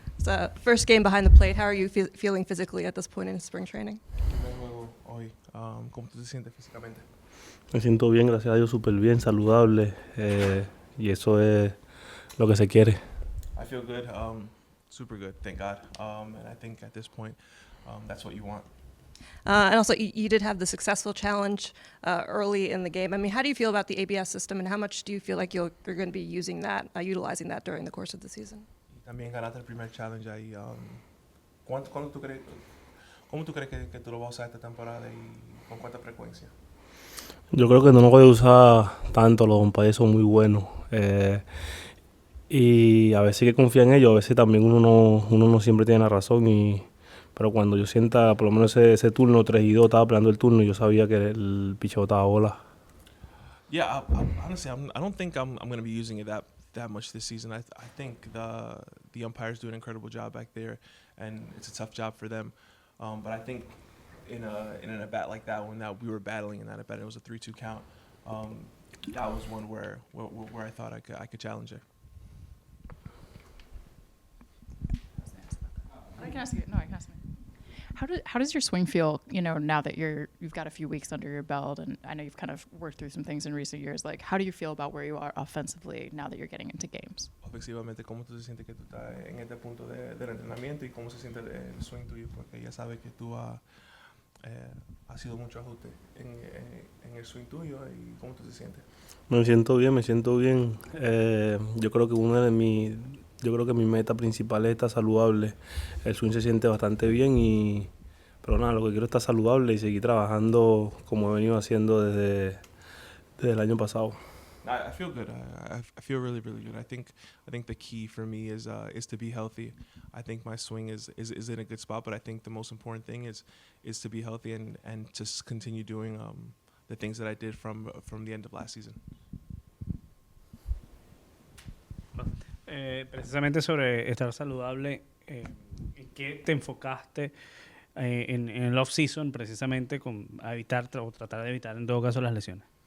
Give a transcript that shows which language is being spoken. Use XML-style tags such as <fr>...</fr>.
<en>It's a first game behind the plate. How are you feeling physically at this point in spring training?</en> <es>Primer juego hoy. ¿Cómo tú te sientes físicamente? Me siento bien, gracias a Dios, súper bien, saludable, y eso es lo que se quiere.</es> <en>I feel good, super good, thank God. And I think at this point, that's what you want. And also, you did have the successful challenge early in the game. I mean, how do you feel about the ABS system, and how much do you feel like you're going to be using that, utilizing that during the course of the season?</en> <es>Y también ganaste el primer challenge ahí. ¿Cómo tú crees que tú lo vas a usar esta temporada y con cuánta frecuencia? Yo creo que no lo voy a usar tanto, los umpires son muy buenos. Y a veces hay que confiar en ellos, a veces también uno no siempre tiene la razón. Pero cuando yo sienta por lo menos ese turno 3-2, estaba peleando el turno y yo sabía que el picheo estaba bola.</es> <en>Yeah, honestly, I don't think I'm going to be using it that much this season. I think the umpires do an incredible job back there, and it's a tough job for them. But I think in an at bat like that, when we were battling in that at bat, it was a 3-2 count. That was one where I thought I could challenge it. I can ask you. No, I can ask me. How does your swing feel, now that you've got a few weeks under your belt, and I know you've kind of worked through some things in recent years. Like, how do you feel about where you are offensively now that you're getting into games?</en> <es>Ofensivamente, ¿cómo tú te sientes que tú estás en este punto del entrenamiento y cómo se siente el swing tuyo? Porque ya sabes que tú has sido mucho ajuste en el swing tuyo, y ¿cómo tú te sientes? Me siento bien. Yo creo que yo creo que mi meta principal es estar saludable. El swing se siente bastante bien, pero nada, lo que quiero es estar saludable y seguir trabajando como he venido haciendo desde el año pasado.</es> <en>I feel good. I feel really, really good. I think the key for me is to be healthy. I think my swing is in a good spot, but I think the most important thing is to be healthy and just continue doing the things that I did from the end of last season.</en> <es>Precisamente sobre estar saludable, ¿en qué te enfocaste en el off-season precisamente a evitar o tratar de evitar en todo caso las lesiones?</es>